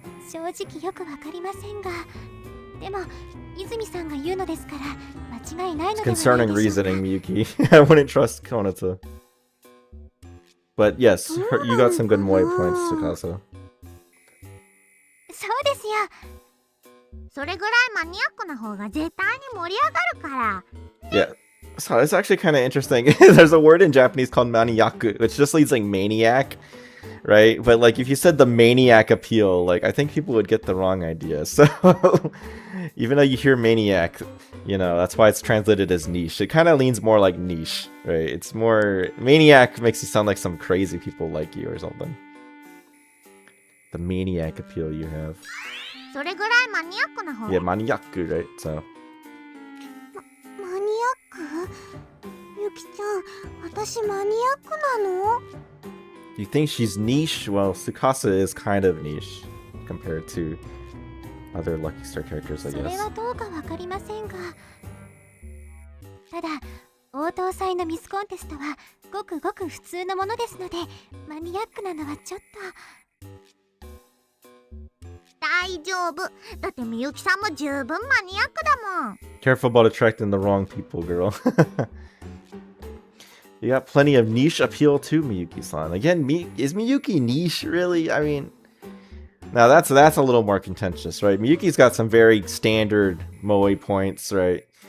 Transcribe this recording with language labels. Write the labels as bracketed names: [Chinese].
[Japanese] 正直よくわかりませんが、でも泉さんが言うのですから間違いないのではないでしょう [English] Concerning [Japanese] か。 [English] reasoning, Miyuki. I wouldn't trust Konata. But yes, you got some good Moe points, Tsukasa. [Japanese] そうですよ。それぐらいマニアックな方が絶対に盛り上がるから。 [English] Yeah. So it's actually kind of interesting. There's a word in Japanese called maniaku, which just means like maniac, right? But like if you said the maniac appeal, like I think people would get the wrong idea. So even though you hear maniac, you know, that's why it's translated as niche. It kind of leans more like niche, right? It's more maniac makes you sound like some crazy people like you or something. The maniac appeal you have. [Japanese] それぐらいマニアックな方 [English] Yeah, maniaku, right? So [Japanese] マニアック？ゆきちゃん、私マニアックなの？ [English] you think she's niche? Well, Tsukasa is kind of niche compared to other Lucky Star characters, I [Japanese] それ [English] guess. [Japanese] はどうかわかりませんが、ただ応答祭のミスコンテストはごくごく普通のものですので、マニアックなのはちょっと。大丈夫。だってみゆきさんも十分マニアックだもん。 [English] Careful about attracting the wrong people, girl. You got plenty of niche appeal too, Miyuki-san. Again, is Miyuki niche, really? I mean, now that's a little more contentious, right? Miyuki's got some very standard moe points, right?